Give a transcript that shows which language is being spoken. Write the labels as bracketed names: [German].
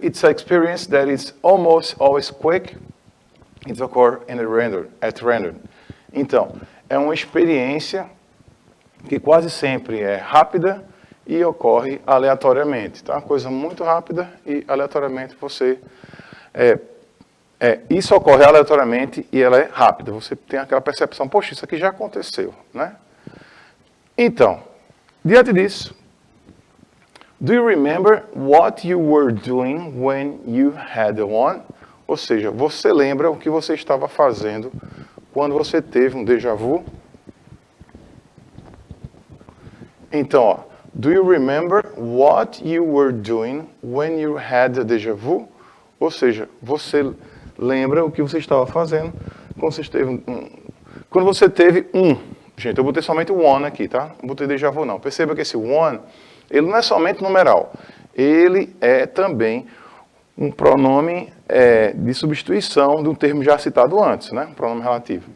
[English] It's an experience that is almost always quick. It occurs at random. [Portuguese] Então, é uma experiência que quase sempre é rápida e ocorre aleatoriamente, tá? Coisa muito rápida e aleatoriamente você... isso ocorre aleatoriamente e ela é rápida. Você tem aquela percepção, poxa, isso aqui já aconteceu, né? Então, diante disso, [English] do you remember what you were doing when you had one? [Portuguese] Ou seja, você lembra o que você estava fazendo quando você teve um déjà vu? Então, ó, [English] do you remember what you were doing when you had a déjà vu? [Portuguese] Ou seja, você lembra o que você estava fazendo quando você teve um. Gente, eu botei somente o one aqui, tá? Não botei déjà vu, não. Perceba que esse one, ele não é somente numeral. Ele é também um pronome de substituição de um termo já citado antes, né? Um pronome relativo.